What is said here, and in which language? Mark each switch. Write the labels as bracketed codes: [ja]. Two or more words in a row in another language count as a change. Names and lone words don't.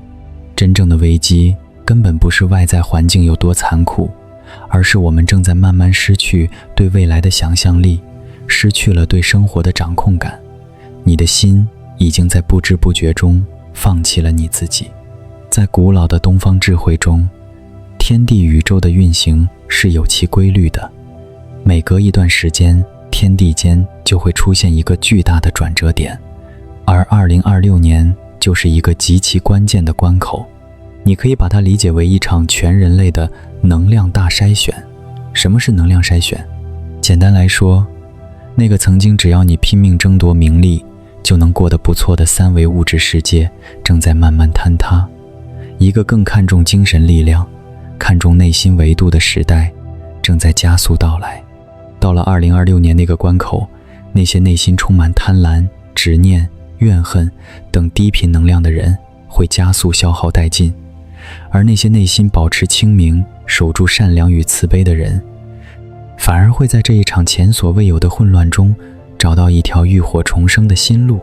[zh] 真正的危機根本不是外在環境有多殘酷，而是我們正在慢慢失去對未來的想象力，失去了對生活的掌控感。你的心已經在不知不觉中放棄了你自己。在古老的東方智慧中，天地宇宙的運行是有其規律的，每隔一段時間，天地間就會出現一個巨大的轉折點，而2026年就是一個極其關鍵的關口。你可以把它理解為一場全人類的能量大篩選。什麼是能量筛選？簡單來說，那個曾經只要你拼命爭奪名利就能過得不錯的三维物質世界正在慢慢坍塌，一個更看重精神力量、看重內心維度的時代正在加速到來。到了2026年那個關口，那些內心充滿貪婪、執念、怨恨等低頻能量的人會加速消耗殆盡，而那些內心保持清明、守住善良與慈悲的人，反而會在這一場前所未有的混亂中找到一條浴火重生的新路。